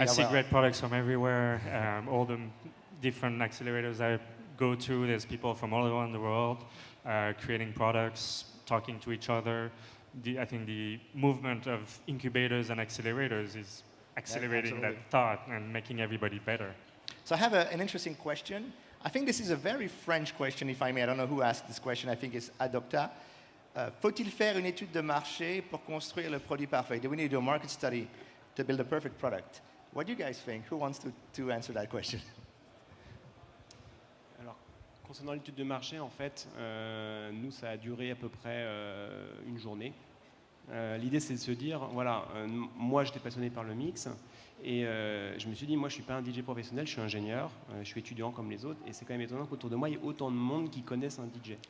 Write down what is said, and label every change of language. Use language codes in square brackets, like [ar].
[en] I see great products from everywhere. All the different accelerators I go to, there's people from all around the world creating products, talking to each other. I think the movement of incubators and accelerators is accelerating that thought and making everybody better. So I have an interesting question. I think this is a very French question, if I may. I don't know who asked this question. I think it's Adopta. [fr] Faut-il faire une étude de marché pour construire le produit parfait? [en] Do we need to do a market study to build a perfect product? What do you guys think? Who wants to answer that question? [fr] Alors, concernant l'étude de marché, en fait, nous, ça a duré à peu près une journée. L'idée, c'est de se dire, voilà, moi, j'étais passionné par le mix. Et je me suis dit, moi je ne suis pas un DJ professionnel, je suis ingénieur, je suis étudiant comme les autres, et c'est quand même étonnant qu'autour de moi, il y ait autant de monde qui connaissent un DJ.